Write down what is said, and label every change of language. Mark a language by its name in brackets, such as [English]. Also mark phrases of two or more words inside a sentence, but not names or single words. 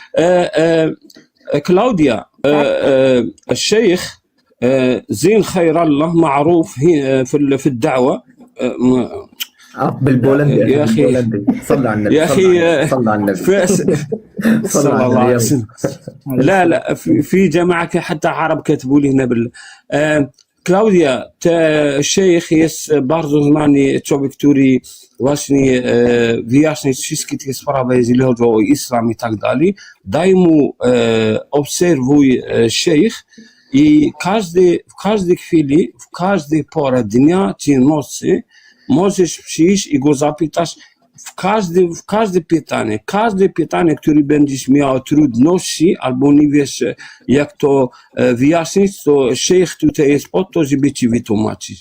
[Arabic] كلاوديا، الشيخ زين خير الله معروف في الدعوة بالبولندي يا أخي. صلى على النبي يا أخي صلى على النبي صلى الله عليه وسلم. لا في جماعة حتى عرب كتبوا لي هنا [Polish] Klaudia, الشيخ jest bardzo znany człowiek, który właśnie wyjaśnia wszystkie te sprawy, jeżeli chodzi o islam i tak dalej. Daj mu, obserwuj szejch i w każdej chwili, w każdej porze dnia czy nocy możesz przyjść i go zapytać w każde pytanie, które będziesz miał trudności albo nie wiesz jak to wyjaśnić, to szejch tutaj jest po to, żeby ci wytłumaczyć.